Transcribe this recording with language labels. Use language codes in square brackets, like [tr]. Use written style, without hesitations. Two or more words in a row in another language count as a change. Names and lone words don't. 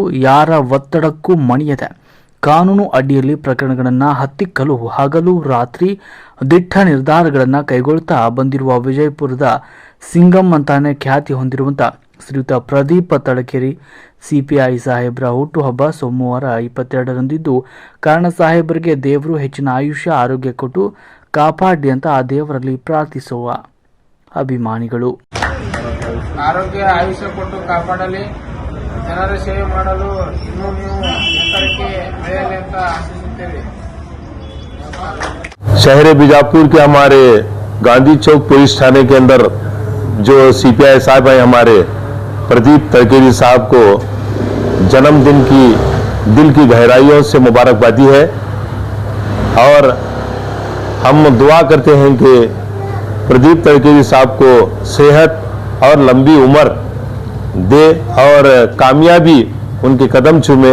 [kn] ಯಾರ ಒತ್ತಡಕ್ಕೂ ಮಣಿಯದೆ ಕಾನೂನು ಅಡಿಯಲ್ಲಿ ಪ್ರಕರಣಗಳನ್ನು ಹತ್ತಿಕ್ಕಲು ಹಗಲು ರಾತ್ರಿ ದಿಟ್ಟ ನಿರ್ಧಾರಗಳನ್ನು ಕೈಗೊಳ್ತಾ ಬಂದಿರುವ ವಿಜಯಪುರದ ಸಿಂಗಂ ಅಂತಾನೆ ಖ್ಯಾತಿ ಹೊಂದಿರುವಂಥ ಶ್ರೀಯುತ ಪ್ರದೀಪ್ ತಳಕೇರಿ ಸಿಪಿಐ ಸಾಹೇಬ್ರ ಹುಟ್ಟುಹಬ್ಬ ಸೋಮವಾರ 22ರಂದಿದ್ದು ಕಾರಣ ಸಾಹೇಬರಿಗೆ ದೇವರು ಹೆಚ್ಚಿನ ಆಯುಷ್ಯ ಆರೋಗ್ಯ ಕೊಟ್ಟು ಕಾಪಾಡಿ ಅಂತ ಆ ದೇವರಲ್ಲಿ ಪ್ರಾರ್ಥಿಸುವ ಅಭಿಮಾನಿಗಳು. ಆರೋಗ್ಯ ಆಯುಷ್ಯ ಕೊಟ್ಟು ಕಾಪಾಡಲಿ, ಜನರ ಸೇವೆ ಮಾಡಲು ಇನ್ನೂ ನೀವು ಎತ್ತರಕ್ಕೆ ಬೆಳೆಯಲಿ ಅಂತ ಆಶಿಸುತ್ತೇವೆ. [hi] शहर बीजापुर के हमारे गांधी चौक पुलिस थाने के अंदर जो सीपीआई साहब हैं हमारे प्रदीप तड़केरी साहब को जन्मदिन की दिल की गहराइयों से मुबारकबादी है और हम दुआ करते हैं कि प्रदीप तड़केरी साहब को सेहत और लंबी उम्र दे और कामयाबी उनके कदम चूमे.